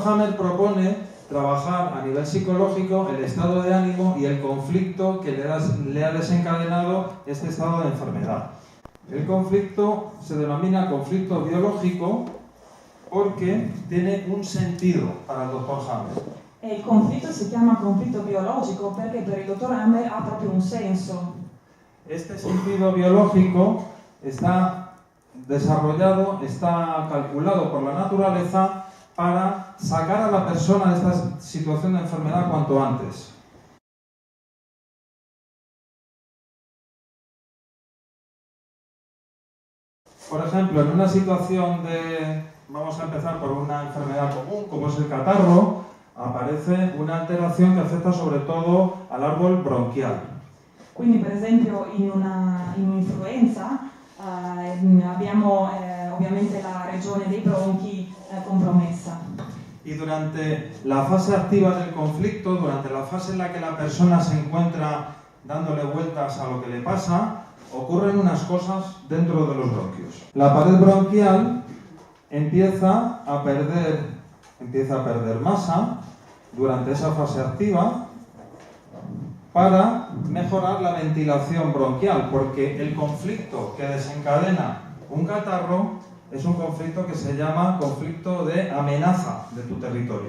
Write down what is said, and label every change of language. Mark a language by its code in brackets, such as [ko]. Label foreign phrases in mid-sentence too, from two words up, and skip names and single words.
[es] Hammer propone trabajar a nivel psicológico el estado de ánimo y el conflicto que le ha desencadenado este estado de enfermedad. El conflicto se denomina conflicto biológico porque tiene un sentido para el Dr. Hammer. [it] Il conflitto si chiama conflitto biologico perché per il dottor Hammer ha proprio un senso. [es] Este sentido biológico está desarrollado, está calculado por la naturaleza para sacar a la persona de esta situación de enfermedad cuanto antes. Por ejemplo, en una situación vamos a empezar por una enfermedad común, como es el catarro, aparece una alteración que afecta sobre todo al árbol bronquial. [it] Quindi, per esempio, in un'influenza abbiamo ovviamente la regione dei bronchi compromessa. [es] Y durante la fase activa del conflicto, durante la fase en la que la persona se encuentra dándole vueltas a lo que le pasa, ocurren unas cosas dentro de los bronquios. La pared bronquial empieza a perder masa durante esa fase activa para mejorar la ventilación bronquial, porque el conflicto que desencadena un catarro es un conflicto que se llama conflicto de amenaza de tu territorio.